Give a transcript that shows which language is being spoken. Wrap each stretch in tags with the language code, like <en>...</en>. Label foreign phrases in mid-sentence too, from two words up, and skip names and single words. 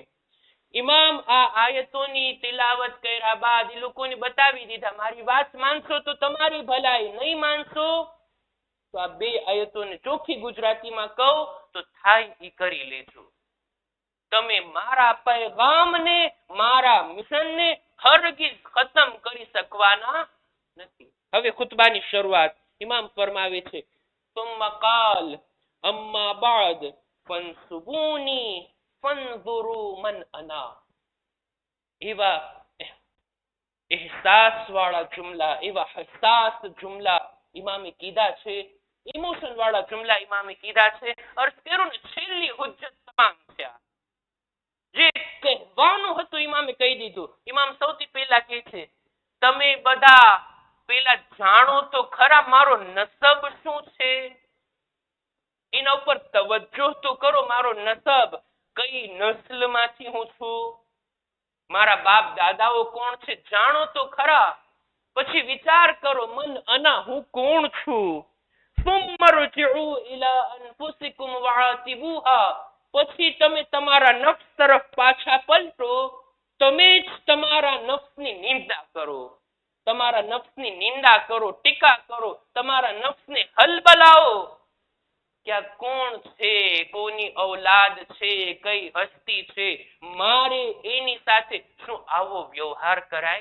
<gu>ઇમામ આ આયતોની તિલાવત કર્યા બાદ એ લોકોને બતાવી દીધા, મારી વાત માનશો તો તમારી ભલાઈ, નહીં માનશો તો આ 2 આયતોને ચોખ્ખી ગુજરાતીમાં કહું તો થાય ઈ કરી લેજો. તમે મારા પૈગામને, મારા મિશનને હરગિઝ ખતમ કરી શકવાના નથી. હવે ખુતબાની શરૂઆત ઇમામ ફરમાવે છે,</gu> <ar>ثم قال اما بعد فانصبوني فانظروا من انا.</ar> <gu>એવા એહસાસ વાળા જુમલા, એવા હસાસ જુમલા ઇમામે કીધા છે, ઇમોશન વાળા જુમલા ઇમામે કીધા છે. અર્થ કર્યો ને, છેલ્લી હુજ્જત તમામ થયા. જે કહેવાનું હતું ઇમામે કહી દીધું. ઇમામ સૌથી પહેલા કહે છે, તમે બધા પેલા જાણો તો ખરા મારો નસબ શું છે, એના ઉપર તવજ્જો તો કરો. મારો નસબ, કઈ નસ્લમાંથી હું છું, મારા બાપ દાદાઓ કોણ છે, જાણો તો ખરા. પછી વિચાર કરો,</gu> <ar>من أنا,</ar> <gu>હું કોણ છું.</gu> <ar>ثم رجعوا الى انفسكم واعتبوها.</ar> <gu>પછી તમે તમારા નફ્સ તરફ પાછા પલટો, તમે જ તમારા નફ્સની નિંદા કરો, તમારા નફ્સની નિંદા કરો, ટીકા કરો, તમારા નફ્સને હલબલાવો કે આ કોણ છે, કોની ઔલાદ છે, કઈ હસ્તી છે, મારે એની સાથે શું આવો વ્યવહાર કરાય.</gu>